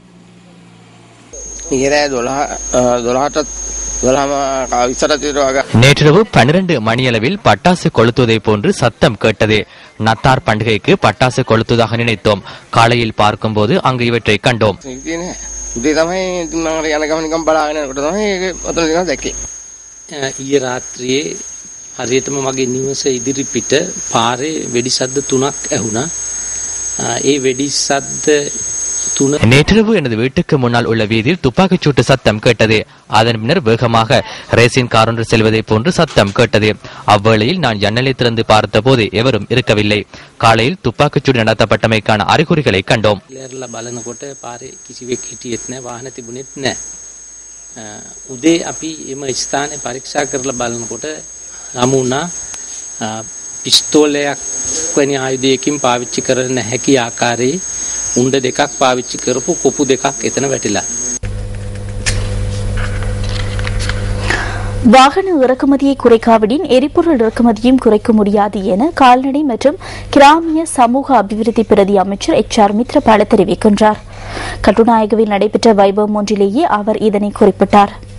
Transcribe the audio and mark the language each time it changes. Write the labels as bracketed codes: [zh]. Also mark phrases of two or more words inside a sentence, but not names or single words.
[ta] நேற்றிரவு 12 மணியளவில் பட்டாசு கொளுத்துவதை போன்று சத்தம் கேட்டது. நத்தார் பண்டிகைக்கு பட்டாசு கொளுத்துவதாக நினைத்தோம். காலையில் பார்க்கும் போது அங்கு இவற்றை கண்டோம். [si] ராத்திரியே හරියටම මගේ නිවස ඉදිරිපිට පාරේ වෙඩි සද්ද 3ක් ඇහුණා. ඒ වෙඩි සද්ද [ta] நேற்றிரவு எனது வீட்டுக்கு முன்னால் உள்ள வீதியில் துப்பாக்கிச் சூட்டு சத்தம் கேட்டது. அதன் பின்னர் வேகமாக ரேசின் கார் ஒன்று செல்வதை போன்று சத்தம் கேட்டது. அவ்வேளையில் நான் ஜன்னலை திறந்து பார்த்த போது எவரும் இருக்கவில்லை. காலையில் துப்பாக்கிச் சூடு நடத்தப்பட்டமைக்கான அறிகுறிகளை கண்டோம். [si] උදේ අපි එම ස්ථානයේ පරීක්ෂා කරලා බලනකොට හමුුණා පිස්තෝලයක් වැනි ආයුධයකින් පාවිච්චි කරන්න හැකි ආකාරයේ උණ්ඩ දෙකක් පාවිච්චි කරපු කොපු දෙකක් එතන වැටිලා. [ta] வாகன இறக்குமதியை குறைக்காவிடின் எரிபொருள் இறக்குமதியும் குறைக்க முடியாது என கால்நடை மற்றும் கிராமிய சமூக அபிவிருத்தி பிரதி அமைச்சர் HR மித்ரபால தெரிவிக்கின்றார். கட்டுநாயகவில் நடைபெற்ற வைபவம் ஒன்றிலேயே அவர் இதனை குறிப்பிட்டார்.